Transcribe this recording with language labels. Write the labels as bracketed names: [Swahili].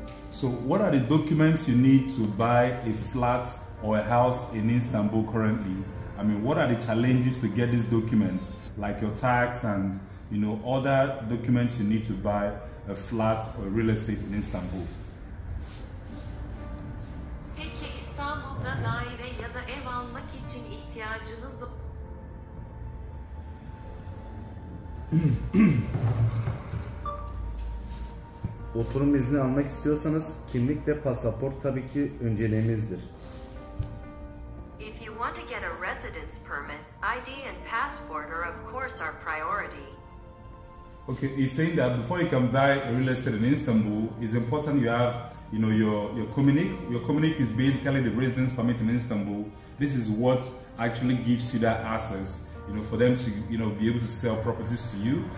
[English] So what are the documents you need to buy a flat or a house in Istanbul currently? I mean, what are the challenges to get these documents, like your tax and other documents you need to buy a flat or a real estate in Istanbul? [Turkish] Peki İstanbul'da daire ya da ev almak için ihtiyacınız Oturum izni almak istiyorsanız kimlik ve pasaport tabii ki önceliğimizdir. [English] If you want to get a residence permit, ID and passport are of course our priority. Okay, he's saying that before you can buy a real estate in Istanbul, it's important you have, your communique. Your communique is basically the residence permit in Istanbul. This is what actually gives you that access, for them to, be able to sell properties to you.